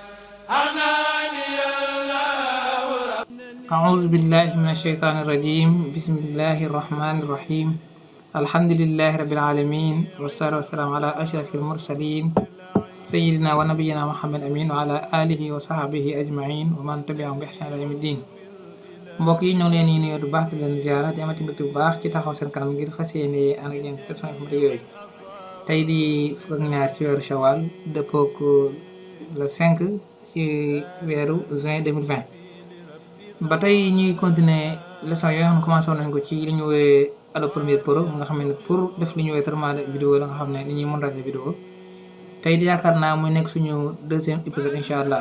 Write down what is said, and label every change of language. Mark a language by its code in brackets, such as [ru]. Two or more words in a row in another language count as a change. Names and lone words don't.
[ar] أعوذ بالله من الشيطان الرجيم بسم الله الرحمن الرحيم الحمد لله رب العالمين والصلاة والسلام على أشرف المرسلين سيدنا ونبينا محمد أمين وعلى آله وصحبه أجمعين ومن تبعهم بإحسان إلى يوم الدين. [wo] mbokk yi ñoo leen di nuyu bu baax di leen ziara di amati mbégte bu baax ci taxaw seen kanam ngir fas yéene ànd ak yéen ci [fr] question informatique [wo] yooyu tey di fukk ak ñaar ci weeru Shawwal dëppook le 5 ci weeru juin 2020. ba tey ñuy [fr] continuer leçon [wo] yooyu nga xam ne commencé woon nañ ko ci li ñu woowee Allo Premiere Pro nga xam ne pour def li ñu woowee [fr] traitement de vidéo [wo] la nga xam ne li ñuy [fr] montage vidéo [wo] tey di yaakaar naa muy nekk suñu [fr] deuxième épisode [ar] إن شاء الله.